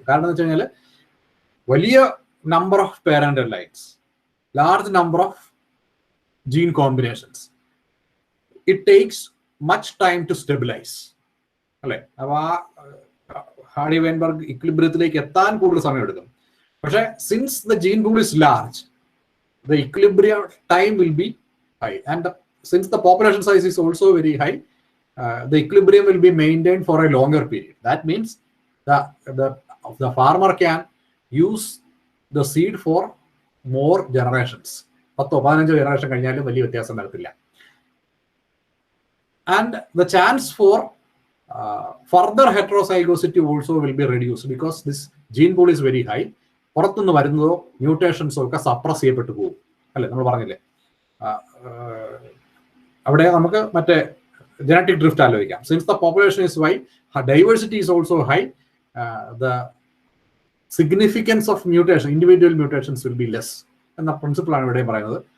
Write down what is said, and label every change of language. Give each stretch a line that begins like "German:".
Malayalam: കാരണം എന്ന് വെച്ച് കഴിഞ്ഞാൽ വലിയ
English: Number of parental lines, large number of gene combinations, it takes much time to stabilise അല്ലെ.
Malayalam: അപ്പൊ ആ ഹാർഡി വെയിൻബർഗ് ഇക്വിലിബ്രിയത്തിലേക്ക് എത്താൻ കൂടുതൽ സമയം എടുക്കും.
English: പക്ഷെ since the gene pool is large, the equilibrium time will be high, and since the population size is also very high, the equilibrium will be maintained for a longer period. That means the farmer can use the seed for more generations.
Malayalam: 10-15 generation കഴിഞ്ഞാലും വലിയ വ്യത്യാസം വരത്തില്ല.
English: And the chance for further heterozygosity also will be reduced because this gene pool is very high.
Malayalam: പുറത്തുനിന്ന് വരുന്നതോ മ്യൂട്ടേഷൻസോ ഒക്കെ suppress ചെയ്യപ്പെട്ടു പോകും അല്ലെ. നമ്മൾ പറഞ്ഞില്ലേ, അവിടെ നമുക്ക് മറ്റേ ജനറ്റിക് ഡ്രിഫ്റ്റ് ആലോചിക്കാം.
English: since the population is high, diversity is also high, the significance of mutation, individual mutations will be less
Malayalam: എന്ന പ്രിൻസിപ്പിളാണ് ഇവിടെ പറയുന്നത്.